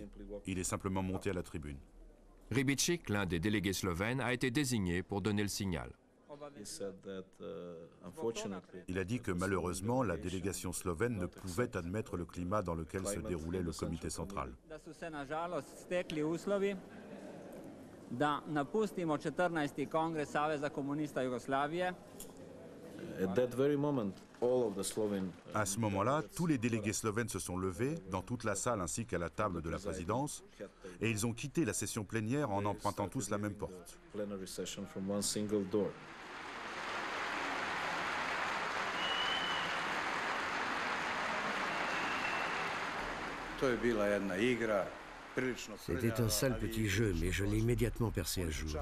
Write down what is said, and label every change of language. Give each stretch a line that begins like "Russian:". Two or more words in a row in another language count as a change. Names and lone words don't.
French: Il est simplement monté à la tribune. Ribicic, l'un des délégués slovènes, a été désigné pour donner le signal. Il a dit que malheureusement, la délégation slovène ne pouvait admettre le climat dans lequel se déroulait le comité central.
Serbian: Da napustimo 14. kongres Saveza komunista Jugoslavije
French: À ce moment-là, tous les délégués slovènes se sont levés, dans toute la salle ainsi qu'à la table de la présidence, et ils ont quitté la session plénière en empruntant tous la même porte. C'était un sale petit jeu, mais je l'ai immédiatement percé à jour.